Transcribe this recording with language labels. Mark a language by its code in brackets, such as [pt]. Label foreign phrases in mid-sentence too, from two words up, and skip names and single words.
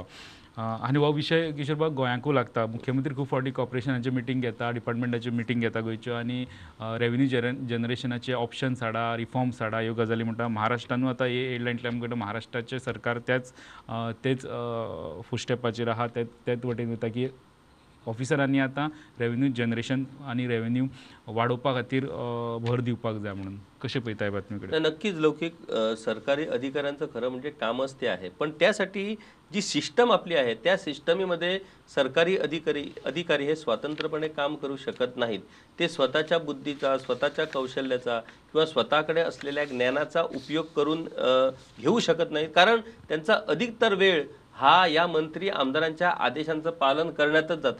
[kok] आनी हो विशय किशोरबाब गोंयाकूय लागता. मुख्यमंत्री खूब फावटी कॉर्पोरेशनाची मिटींग घेता, डिपार्टमेंटाची मिटींग घेता गोंयच्यो आनी [en] revenue generation options [kok] हाडा, रिफॉर्म्स हाडा ह्यो गजाली म्हणटा. महाराष्ट्रानूय आतां हे हेडलायनतल्यान आमकां महाराष्ट्राचें सरकार तेच फुटस्टेपाचेर आहा, तेच वटेन वता की ऑफिसरांनी आतां [en] revenue generation [kok] आनी रेव्हेन्यू वाडोवपा खातीर भर दिवपाक जाय म्हणून. कशें पळयताय बातमी कडेन? [mr] नक्कीच लौकिक सरकारी अधिकाऱ्यांचं खरं म्हणजे कामच ते आहे, पण त्यासाठी जी सिस्टम आपली आहे त्या सिस्टमीमध्ये सरकारी अधिकारी हे स्वतंत्रपणे काम करू शकत नाहीत. ते स्वतःच्या बुद्धीचा, स्वतःच्या कौशल्याचा किंवा स्वतःकडे असलेल्या ज्ञानाचा उपयोग करून घेऊ शकत नाहीत, कारण त्यांचा अधिकतर वेळ हा या मंत्री आमदारांच्या आदेशांचं पालन करण्यातच जातं.